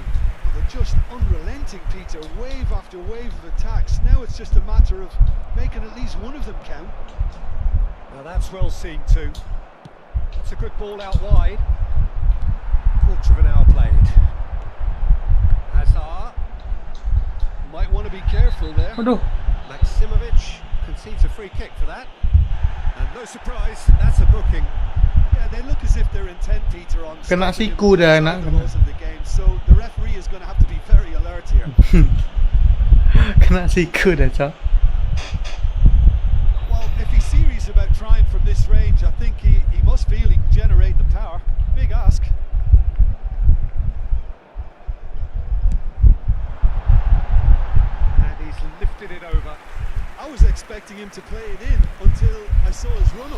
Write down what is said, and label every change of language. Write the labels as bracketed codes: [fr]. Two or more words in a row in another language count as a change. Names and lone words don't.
[en] They're just unrelenting, Peter, wave after wave of attacks. Now it's just a matter of making at least one of them count. Now that's well seen too. That's a good ball out wide. Quarter of an hour played. Hazard. Might want to be careful there. [id] Aduh, [en] Maximovic concedes a free kick for that. And no surprise, that's a booking. Yeah, they look as if they're intent, Peter, on [id] Kena [en] stopping [id] siku [en] him [id] dah, [en] outside [id] nak. [en] the laws of the game. So the referee is going to have to be very alert here. [id] kena siku dah, Cok. [en] Well, if he's serious about trying from this range, I think he must feel he can generate the power. Big ask. And he's lifted it over. I was expecting him to play it in until I saw his run-up.